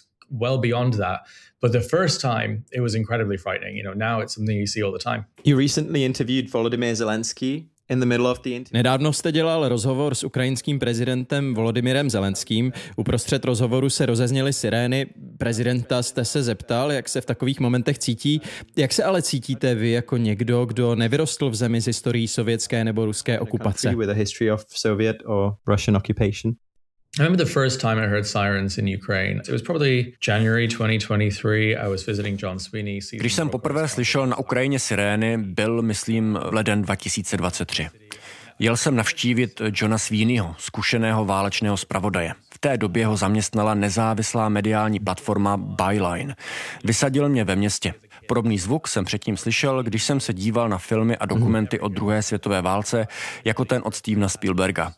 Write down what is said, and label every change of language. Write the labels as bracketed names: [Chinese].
[English] Well beyond that, but the first time it was incredibly frightening. You know, now it's something you see all the time. You recently interviewed Volodymyr Zelensky in the middle of the interview. [Czech] Nedávno jste dělal rozhovor s ukrajinským prezidentem Volodymyrem Zelenským. Uprostřed rozhovoru se rozezněly sirény. Prezidenta jste se zeptal, jak se v takových momentech cítí. Jak se ale cítíte vy jako někdo, kdo nevyrostl v zemi s historií sovětské nebo ruské okupace? [English] With a history of Soviet or Russian occupation. I remember the first time I heard sirens in Ukraine. It was probably January 2023. I was visiting John Sweeney. [Czech] Když jsem poprvé slyšel na Ukrajině sirény, byl, myslím, leden 2023. Jel jsem navštívit Johna Sweeneyho, zkušeného válečného zpravodaje. V té době ho zaměstnala nezávislá mediální platforma Byline. Vysadil mě ve městě. Podobný zvuk jsem předtím slyšel, když jsem se díval na filmy a dokumenty o druhé světové válce, jako ten od Stevena Spielberga.